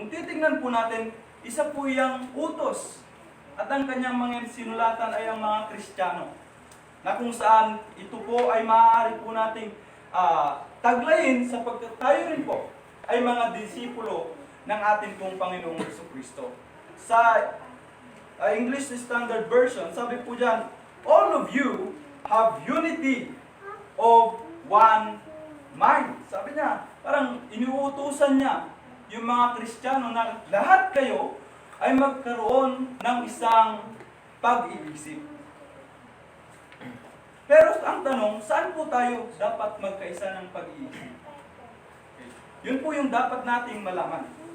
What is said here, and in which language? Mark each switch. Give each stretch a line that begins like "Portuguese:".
Filipino: Kung titignan po natin, isa po yung utos at ang kanyang mga sinulatan ay ang mga Kristiyano, na kung saan ito po ay maaari po nating taglayin sapagkat tayo rin po ay mga disipulo ng ating pong Panginoong Jesucristo.
English: Sa English Standard Version,
Filipino: sabi po dyan,
English: all of you have unity of one mind.
Filipino: Sabi niya, parang iniuutusan niya yung mga Kristiyano na lahat kayo ay magkaroon ng isang pag-iisip. Pero ang tanong, saan po tayo dapat magkaisa ng pag-iisip? Okay. Yun po yung dapat nating malaman.